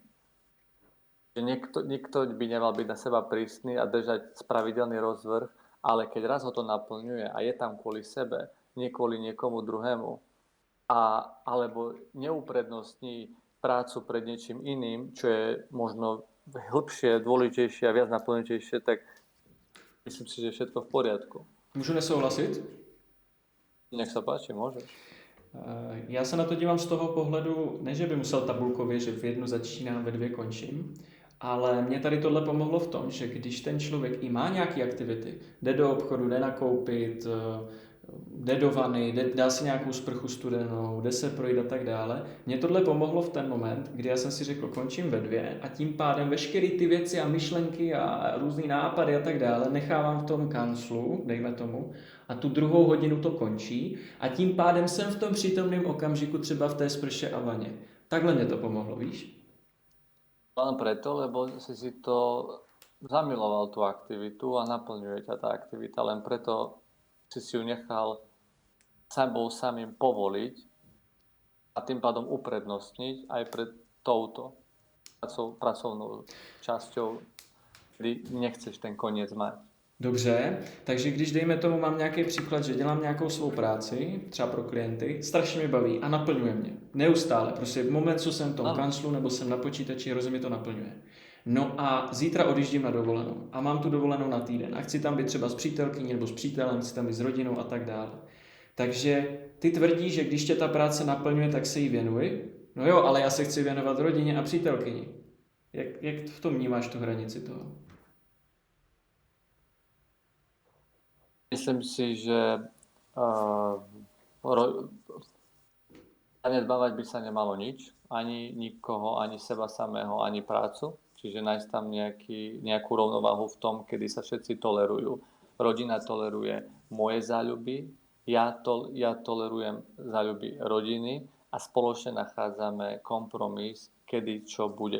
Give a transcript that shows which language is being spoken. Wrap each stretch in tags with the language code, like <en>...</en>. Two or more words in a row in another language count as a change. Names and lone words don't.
<sk>Že nikto by nemal byť na seba prísny a držať pravidelný rozvrh, ale keď raz ho to naplňuje a je tam kvôli sebe, nie kvôli niekomu druhému, alebo neuprednostní prácu pred niečím iným, čo je možno hĺbšie, dôležitejšie a viac naplňujúcejšie, tak myslím si, že je všetko v poriadku.</sk> <cs>Můžu nesouhlasit?</cs> <sk>Nech sa páči, môžeš.</sk> <cs>Já se na to dívám z toho pohledu, ne že by musel tabulkově, že v 1 začínám, ve 2 končím, ale mě tady tohle pomohlo v tom, že když ten člověk i má nějaké aktivity, jde do obchodu, jde nakoupit, jde do vany, dá si nějakou sprchu studenou, jde se projít a tak dále. Mně tohle pomohlo v ten moment, kdy já jsem si řekl, končím ve 2 a tím pádem veškeré ty věci a myšlenky a různý nápady a tak dále nechávám v tom kanclu, dejme tomu, a tu 2. hodinu to končí a tím pádem jsem v tom přítomném okamžiku třeba v té sprše a vaně. Takhle mě to pomohlo, víš?</cs> <sk>Len preto, lebo si to zamiloval tú aktivitu a naplňuje ťa tá aktivita, len preto si ju nechal sebou samým povoliť a tým pádom uprednostniť aj pred touto pracovnou časťou, kdy nechceš ten koniec mať.</sk> <cs>Dobře, takže když dejme tomu, mám nějaký příklad, že dělám nějakou svou práci, třeba pro klienty, strašně mě baví a naplňuje mě. Neustále, prostě v moment, co jsem v tom kanclu nebo jsem na počítači, hrozně mi to naplňuje. No a zítra odjíždím na dovolenou a mám tu dovolenou na týden a chci tam být třeba s přítelkyní nebo s přítelem, chci tam být s rodinou a tak dále. Takže ty tvrdíš, že když tě ta práce naplňuje, tak se jí věnuj. No jo, ale já se chci věnovat rodině a přítelkyni. Jak v tom vnímáš tu hranici toho?</cs> <sk>Myslím si, že zanedbávať by sa nemalo nič, ani nikoho, ani seba samého, ani prácu. Čiže nájsť tam nejakú rovnováhu v tom, kedy sa všetci tolerujú. Rodina toleruje moje záľuby, ja tolerujem záľuby rodiny a spoločne nachádzame kompromis, kedy čo bude.</sk>